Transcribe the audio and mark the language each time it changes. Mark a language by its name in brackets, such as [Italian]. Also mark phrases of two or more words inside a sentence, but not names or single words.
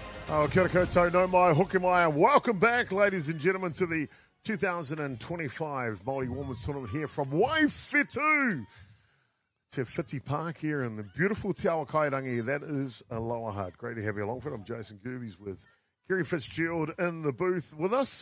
[Māori] Oh, kia ora koutou, no mai, hoki mai, [English] and welcome back, ladies and gentlemen, to the 2025 Māori Women's Tournament here from Waiwhetu. Te Whiti Park here in the beautiful Te Awakairangi. That is Aloha. Great to have you along for it. I'm Jason Goobies with Kerry Fitzgerald in the booth with us.